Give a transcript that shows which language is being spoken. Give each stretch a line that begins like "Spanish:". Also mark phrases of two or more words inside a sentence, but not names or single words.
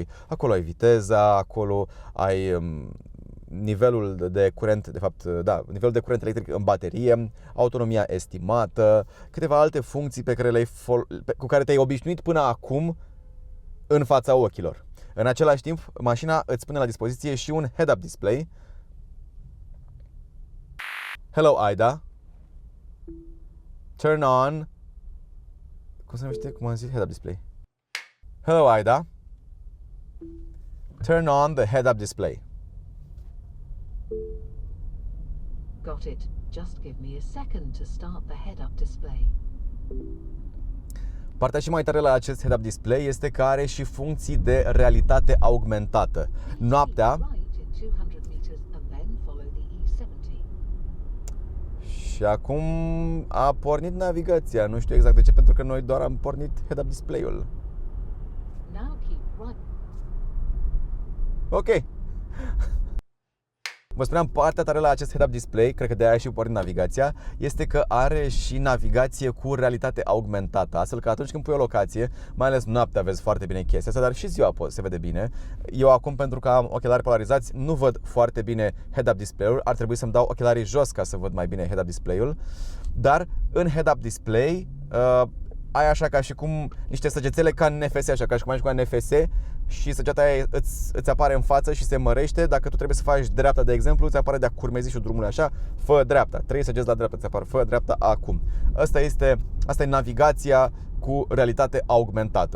Romanian: Acolo ai viteza, acolo ai nivelul de curent, de fapt, da, nivelul de curent electric în baterie, autonomia estimată, câteva alte funcții pe care cu care te-ai obișnuit până acum în fața ochilor. În același timp, mașina îți pune la dispoziție și un
English: head-up display. Hello, Ida. Turn on.
Romanian: Cum se numește? Cum am zis?
English: Head-up display. Hello, Ida. Turn on the head-up display. Got it. Just give me a second to start the head-up display.
Romanian: Partea și mai tare la acest
English: head-up display
Romanian: este că are și funcții de realitate augmentată. Noaptea,
English: Right in 200 meters and then follow the E70.
Romanian: și acum a pornit navigația. Nu știu exact de ce, pentru că noi doar am pornit
English: head-up display-
Romanian: ul.
English: Now keep right. Ok.
Romanian: Vă spuneam, partea tare la acest
English: head-up display,
Romanian: cred că de aia și pornit navigația, este că are și navigație cu realitate augmentată, astfel că atunci când pui o locație, mai ales noaptea vezi foarte bine chestia asta, dar și ziua se vede bine. Eu acum, pentru că am ochelari polarizați, nu văd foarte bine
English: head-up display-
Romanian: ul, ar trebui să-mi dau ochelarii jos ca să văd mai bine
English: head-up display-
Romanian: ul, dar în
English: head-up display
Romanian: ai așa ca și cum niște săgețele ca în NFS, așa ca și cum ai cu NFS și săgeata aia îți apare în față și se mărește. Dacă tu trebuie să faci dreapta, de exemplu, îți apare de-a curmezișul drumului așa, fă dreapta, 3 săgeți la dreapta, îți apare, fă dreapta acum. Asta e navigația cu realitate augmentată.